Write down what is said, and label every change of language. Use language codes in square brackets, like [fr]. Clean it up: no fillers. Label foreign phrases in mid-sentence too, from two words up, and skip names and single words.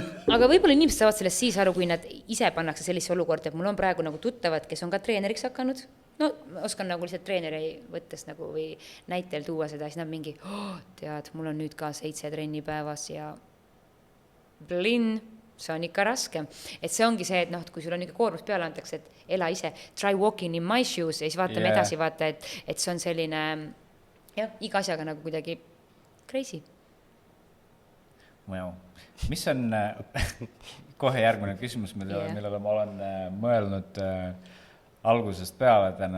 [et] Aga võib-olla inimesed saavad sellest siis aru, kui nad ise pannakse sellise olukorda, et mul on praegu nagu tuttavad, kes on ka treeneriks hakanud. No, oskan nagu lihtsalt treeneri võttes nagu või näitel tuua seda, siis nad mingi, tead, mul on nüüd ka 7 trenni päevas ja see on ikka raske. Et see ongi see, et kui sul on ikka koormus peale antakse, et ela ise, [en] try walking in my shoes [et] ja siis vaatame edasi, vaata, et see on selline, iga asjaga nagu kuidagi crazy. Wow. Mis on kohe järgmine küsimus, millele ma olen mõelnud algusest peale täna.